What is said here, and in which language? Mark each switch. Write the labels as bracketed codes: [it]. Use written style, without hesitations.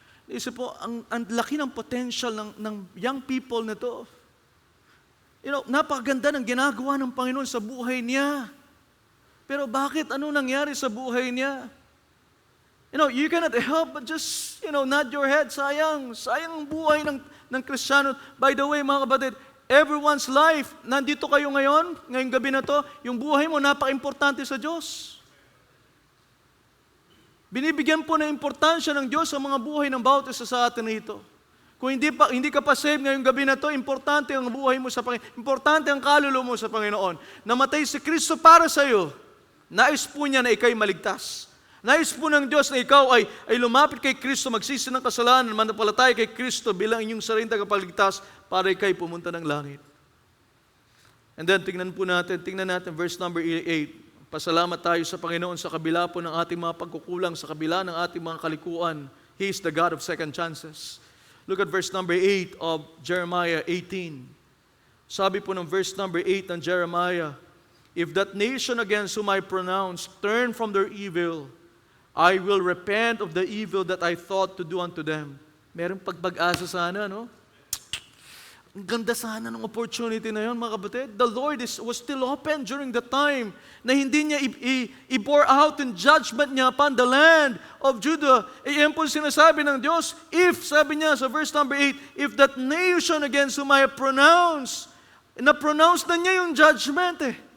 [tl] Isip po, ang laki ng potential ng young people na to. Napakaganda ng ginagawa ng Panginoon sa buhay niya. Pero bakit? Ano nangyari sa buhay niya? [en] You cannot help but just, nod your head. [tl] Sayang. Sayang ang buhay ng Kristiyano. [en] By the way, [tl] mga kapatid, [en] everyone's life, [tl] nandito kayo ngayong gabi na to, yung buhay mo napaka-importante sa Diyos. Binibigyan po ng importansya ng Diyos sa mga buhay ng bawat isa sa atin rito. Kung hindi ka pa saved ngayong gabi na to, importante ang buhay mo sa Panginoon. Importante ang kaluluwa mo sa Panginoon. Namatay si Kristo para sa iyo. Nais po niya na ikaw'y maligtas. Nais po ng Diyos na ikaw ay lumapit kay Kristo, magsisi ng kasalanan, manampalataya kay Kristo bilang inyong sariling tagapagligtas para ikay pumunta ng langit. And then, tingnan natin verse number 8. Pasalamat tayo sa Panginoon sa kabila po ng ating mga pagkukulang, sa kabila ng ating mga kalikuan. [en] He is the God of second chances. Look at verse number 8 of Jeremiah 18. [tl] Sabi po ng verse number 8 ng Jeremiah, [en] if that nation against whom I pronounce turn from their evil, I will repent of the evil that I thought to do unto them. [tl] Merong pagpag-asa sana, no? Ang ganda sana ng opportunity na yun, mga kapatid. [en] The Lord was still open during the time [tl] na hindi niya i-pour out in judgment niya [en] upon the land of Judah. [tl] Iyan po sinasabi ng Diyos, if, sabi niya sa verse number 8, [en] if that nation against whom I have pronounced, [tl] na-pronounce na niya yung judgment eh.